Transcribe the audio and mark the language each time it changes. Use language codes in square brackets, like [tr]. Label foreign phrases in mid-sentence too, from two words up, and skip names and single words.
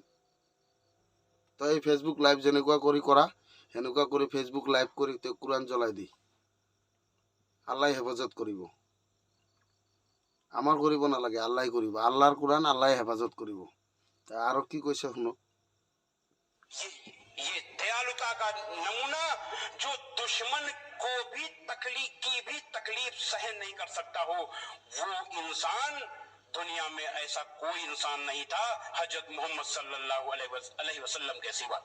[as] তই ফেচবুক লাইভ যেনেকুৱা কৰি কৰা সেনেকুৱা কৰি ফেচবুক লাইভ কৰি তই কোৰাণ জ্বলাই দি আল্লাহ হেফাজত কৰিব। আমাৰ কৰিব নালাগে, আল্লাহ কৰিব। আল্লাহৰ কোৰাণ আল্লাহ হেফাজত কৰিব। আৰু কি কৈছে শুনক। [hi] ये दयालुता का नमूना जो दुश्मन को भी तकलीफ सहन नहीं कर सकता हो, वो इंसान दुनिया में ऐसा कोई इंसान नहीं था हजरत मोहम्मद [ar] صلى الله عليه وسلم [hi] के सिवा।